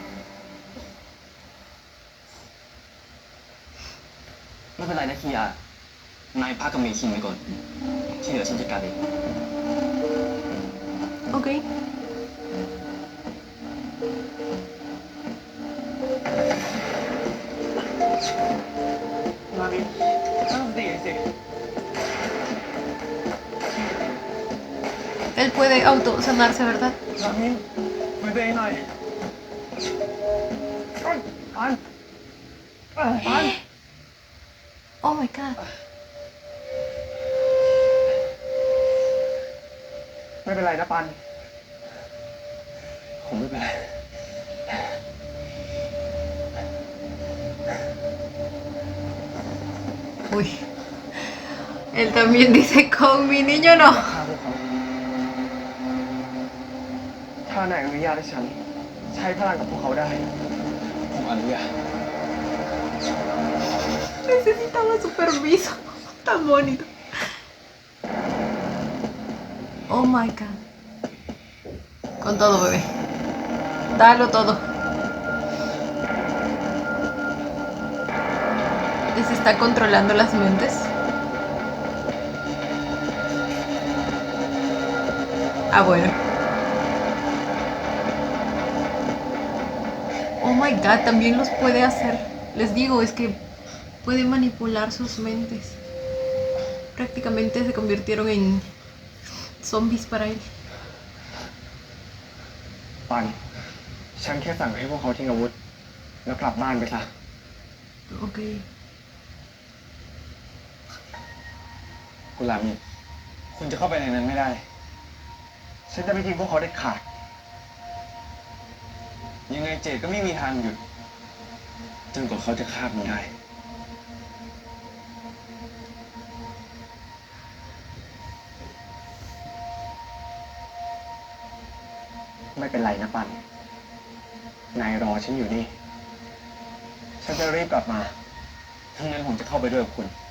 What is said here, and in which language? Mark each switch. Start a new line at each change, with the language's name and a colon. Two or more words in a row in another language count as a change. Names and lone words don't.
Thai: ไม่เป็นไรนะคียานายพักกับเมคินไปก่อนที่เหลือฉันจัดการเอง
Spanish: Ok. Mami, sí. Él puede autosanarse, ¿verdad? Mami, cuídate ahí, Nay. An.
English: Oh my god.
Thai: ไม่เป็นไรนะปันผมไม่เป็นไร
Spanish: Uy. Él también dice con mi niño no.
Thai: ฆ่าพวกเขาถ้านายอนุญาตให้ฉันใช้พลังกับพวกเขาได้ผมอนุญาต
Spanish: Necesitaba su permiso. Tan bonito.
English: Oh my god.
Spanish: Con todo, bebé. Dalo todo. Les está controlando las mentes. Ah, bueno.
English: Oh my god,
Spanish: también los puede hacer. Les digo, es que puede manipular sus mentes. Prácticamente se convirtieron en zombies para él.
Thai: ปันฉันแค่สั่งให้พวกเขาทิ้งอาวุธแล้วกลับบ้านไปซะ
Spanish: Ok.
Thai: กุลามี คุณจะเข้าไปในนั้นไม่ได้ ฉันจะไม่ทิ้งพวกเขาเด็ดขาดยังไงเจดก็ไม่มีทางหยุดจนกว่าเขาจะฆ่ามันได้ไม่เป็นไรนะปันนายรอฉันอยู่นี่ฉันจะรีบกลับมาทั้างนั้นผมจะเข้าไปด้วยกับคุณ